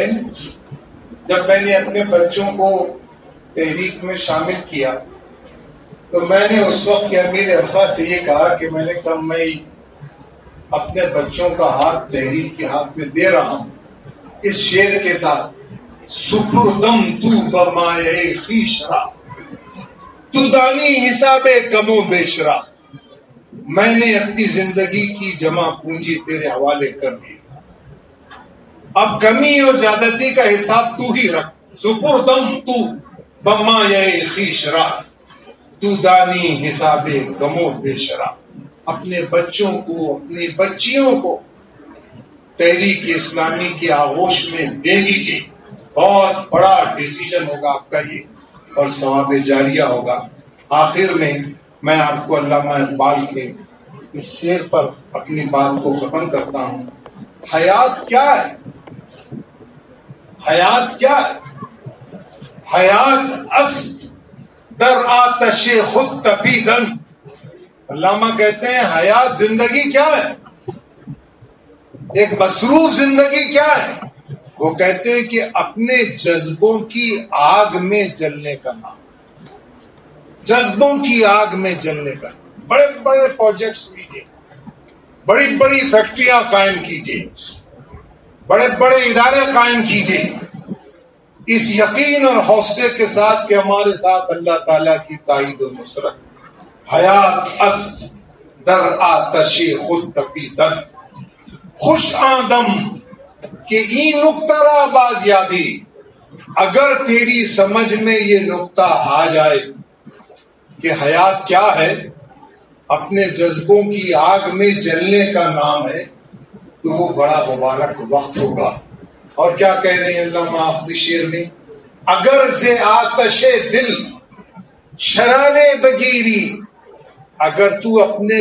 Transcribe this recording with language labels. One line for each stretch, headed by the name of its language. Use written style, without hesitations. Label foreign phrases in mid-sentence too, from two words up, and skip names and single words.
Urdu: جب میں نے اپنے بچوں کو تحریک میں شامل کیا تو میں نے اس وقت کے امیر ارفا سے یہ کہا کہ میں نے کہا میں اپنے بچوں کا ہاتھ تحریک کے ہاتھ میں دے رہا ہوں اس شعر کے ساتھ,
Persian: سپردم تو بمائے خویش را, تو دانی حساب کم و بیش را,
Urdu: میں نے اپنی زندگی کی جمع پونجی تیرے حوالے کر دی, اب کمی اور زیادتی کا حساب تو ہی رکھ.
Persian: سپردم تو بمائے خویش را, تو دانی حساب کم و بیش را.
Urdu: اپنے بچوں کو, اپنی بچیوں کو تحریک اسلامی کے آغوش میں دے دیجیے. بہت بڑا ڈیسیجن ہوگا آپ کا یہ, اور ثواب جاریہ ہوگا. آخر میں آپ کو علامہ اقبال کے اس شعر پر اپنی بات کو ختم کرتا ہوں. حیات کیا ہے؟ حیات کیا ہے؟
Persian: حیات است در آتش خود تپیدن.
Urdu: علامہ کہتے ہیں حیات زندگی کیا ہے, ایک مصروف زندگی کیا ہے. وہ کہتے ہیں کہ اپنے جذبوں کی آگ میں جلنے کا نام, جذبوں کی آگ میں جلنے کا. بڑے بڑے پروجیکٹس کیجیے, بڑی بڑی فیکٹریاں قائم کیجیے, بڑے بڑے ادارے قائم کیجیے, اس یقین اور حوصلے کے ساتھ کہ ہمارے ساتھ اللہ تعالیٰ کی تائید و نصرت.
Persian: حیات است در آتش خود تپیدن, خوش آدم کہ این نقطہ را باز یابی،
Urdu: اگر تیری سمجھ میں یہ نقطہ آ جائے کہ حیات کیا ہے، اپنے جذبوں کی آگ میں جلنے کا نام ہے، تو وہ بڑا مبارک وقت ہوگا۔ اور کیا کہہ رہے ہیں علامہ آخری شعر میں،
Persian: اگر سے آتش دل شرارے بگیری،
Urdu: اگر تو اپنے